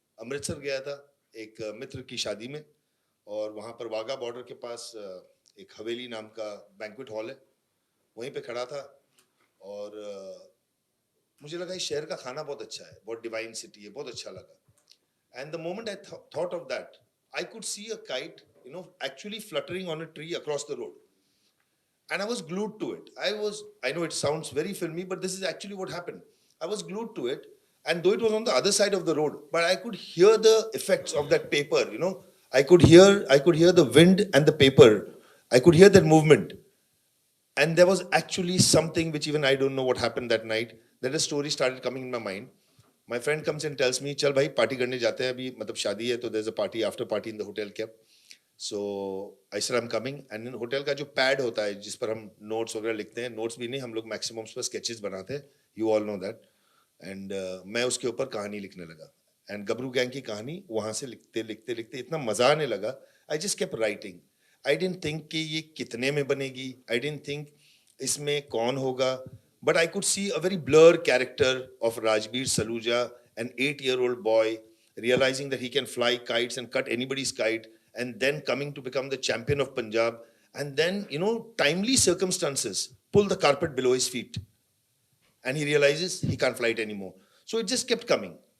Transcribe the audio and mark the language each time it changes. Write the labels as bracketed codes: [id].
[hi] अमृतसर गया था एक मित्र की शादी में, और वहाँ पर वाघा बॉर्डर के पास एक हवेली नाम का बैंक्वेट हॉल है, वहीं पे खड़ा था. और मुझे लगा इस शहर का खाना बहुत अच्छा है, बहुत डिवाइन सिटी है, बहुत अच्छा लगा. [en] And the moment I thought of that, I could see a kite, you know, actually fluttering on a tree across the road. And I was glued to it. I know it sounds very filmy, but this is actually what happened. I was glued to it, and though it was on the other side of the road, but I could hear the effects of that paper, you know. I could hear the wind and the paper. I could hear that movement. And there was actually something which even I don't know what happened that night, that a story started coming in my mind. My friend comes and tells me, [hi] "चल भाई party करने जाते हैं अभी, मतलब शादी है, तो [en] there's a party, after party in the hotel kept." So I said I'm coming, and in [hi] hotel का जो पैड होता है जिस पर हम नोट्स वगैरह लिखते हैं, नोट्स भी नहीं, हम लोग मैक्सिमम उस पर स्केचेस बनाते हैं, [en] You all know that. [hi] And मैं उसके ऊपर कहानी लिखने लगा, एंड गबरू गैंग की कहानी वहाँ से लिखते लिखते लिखते इतना मजा आने लगा. [en] I just kept writing. I didn't think [hi] कि ये कितने में बनेगी, [en] I didn't think [hi] इसमें कौन होगा, [en] But I could see a very blur character of Rajbir Saluja, an 8-year-old boy realizing that he can fly kites and cut anybody's kite, and then coming to become the champion of Punjab, and then, you know, timely circumstances pull the carpet below his feet, and he realizes he can't fly it anymore. So it just kept coming.